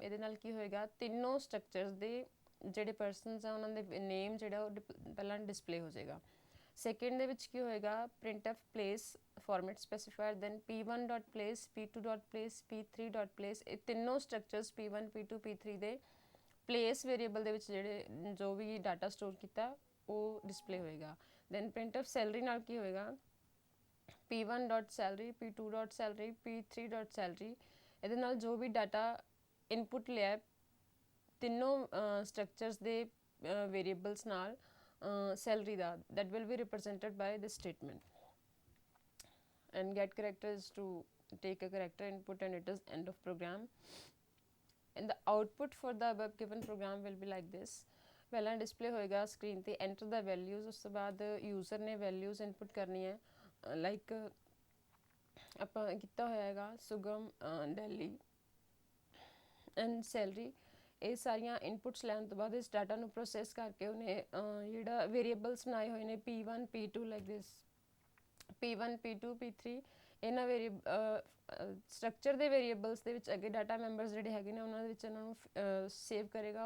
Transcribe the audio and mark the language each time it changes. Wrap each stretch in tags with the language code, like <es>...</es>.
<pa>ਇਹਦੇ ਨਾਲ ਕੀ ਹੋਏਗਾ, ਤਿੰਨੋਂ ਸਟਰਕਚਰਸ ਦੇ ਜਿਹੜੇ ਪਰਸਨਸ ਆ ਉਹਨਾਂ ਦੇ ਨੇਮ ਜਿਹੜਾ ਉਹ ਪਹਿਲਾਂ ਡਿਸਪਲੇ ਹੋ ਜਾਏਗਾ. ਸੈਕਿੰਡ ਦੇ ਵਿੱਚ ਕੀ ਹੋਏਗਾ,</pa> <en>printf place format specifier, then p1.place, p2.place, p3.place.</en> <pa>ਇਹ ਤਿੰਨੋਂ ਸਟਰਕਚਰਸ p1, p2, p3 ਦੇ place ਵੇਰੀਏਬਲ ਦੇ ਵਿੱਚ ਜਿਹੜੇ ਜੋ ਵੀ ਡਾਟਾ ਸਟੋਰ ਕੀਤਾ ਉਹ ਡਿਸਪਲੇ ਹੋਏਗਾ.</pa> <en>then printf salary</en> <pa>ਨਾਲ ਕੀ ਹੋਏਗਾ,</pa> <en>p1.salary, p2.salary, p3.salary.</en> <pa>ਇਹਦੇ ਨਾਲ ਜੋ ਵੀ ਡਾਟਾ ਇਨਪੁਟ ਲਿਆ ਤਿੰਨੋਂ ਸਟਰਕਚਰਸ ਦੇ ਵੇਰੀਏਬਲਸ ਨਾਲ salary ਦਾ,</pa> <en>that will be represented by this statement. And get character is to take a character input and it is end of program. And the output for the above given program will be like this.</en> <pa>ਪਹਿਲਾਂ display ਹੋਏਗਾ screen ਤੇ enter ਦਾ values, ਉਸ ਤੋਂ ਬਾਅਦ user ਨੇ values input ਕਰਨੀ ਹੈ like ਆਪਾਂ ਕੀਤਾ ਹੋਇਆ ਹੈਗਾ ਸੁਗਮ, ਦਿੱਲੀ ਐਂਡ ਸੈਲਰੀ. ਇਹ ਸਾਰੀਆਂ ਇਨਪੁਟਸ ਲੈਣ ਤੋਂ ਬਾਅਦ ਇਸ ਡਾਟਾ ਨੂੰ ਪ੍ਰੋਸੈਸ ਕਰਕੇ ਉਹਨੇ ਜਿਹੜਾ ਵੇਰੀਏਬਲਸ ਬਣਾਏ ਹੋਏ ਨੇ P1, P2</pa> <en>like this,</en> <pa>P1, P2, P3 ਇਹਨਾਂ ਸਟਰਕਚਰ ਦੇ ਵੇਰੀਏਬਲਸ ਦੇ ਵਿੱਚ ਅੱਗੇ ਡਾਟਾ ਮੈਂਬਰਸ ਜਿਹੜੇ ਹੈਗੇ ਨੇ ਉਹਨਾਂ ਦੇ ਵਿੱਚ ਇਹਨਾਂ ਨੂੰ ਸੇਵ ਕਰੇਗਾ.</pa>